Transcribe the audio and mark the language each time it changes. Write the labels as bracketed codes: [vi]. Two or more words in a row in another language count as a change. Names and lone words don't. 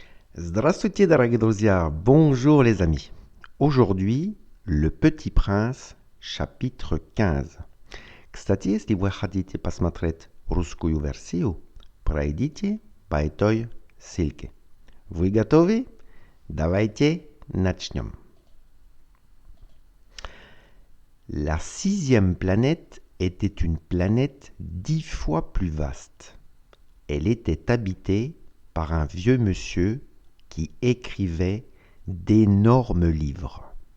[ru] Здравствуйте, дорогие друзья! [fr] Bonjour les amis! Aujourd'hui, Le Petit Prince, chapitre 15. [ru] Кстати, если вы хотите посмотреть русскую версию, пройдите по этой ссылке. Вы готовы? Давайте начнем. [fr] La sixième planète était une planète 10 fois plus vaste. Elle était habitée par un vieux monsieur qui écrivait d'énormes livres.